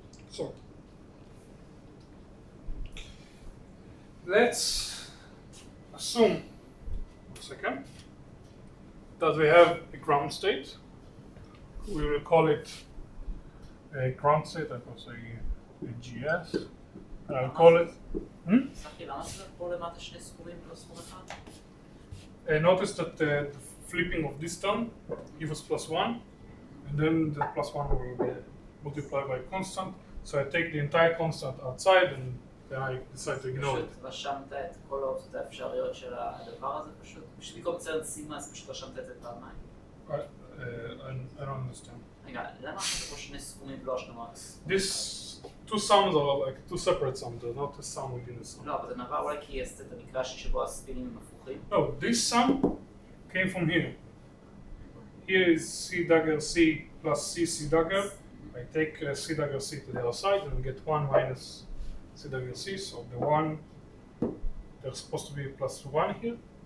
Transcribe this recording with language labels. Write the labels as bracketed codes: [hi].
[en] So, let's assume, one second, that we have a ground state. We will call it a ground state, I will say a GS, and I'll call it. [he] סחי, למה זה פה למטה שני סכומים ולא סכום אחד? [en] Notice that the flipping of this term gives us plus 1, and then the plus 1 will be multiplied by constant. So I take the entire constant outside, and then I decide to ignore it. [he] פשוט רשמת את כל האופציות האפשריות של הדבר הזה פשוט? פשוט במקום לצייר סימה, אז פשוט רשמת את זה פעמיים? [en] I don't understand. [he] רגע, למה אנחנו פה שני סכומים ולא השלמה? [en] These two sums are like two separate sums, they're not a sum within a sum. [he] לא, אבל זה נבע אולי כי יש את המקרה שבו הספינים הם הפוכים. [en] No, this sum came from here. Here is C dagger C plus C dagger. I take C dagger C to the other side and we get 1 minus C dagger C. So the 1, there's supposed to be plus 1 here.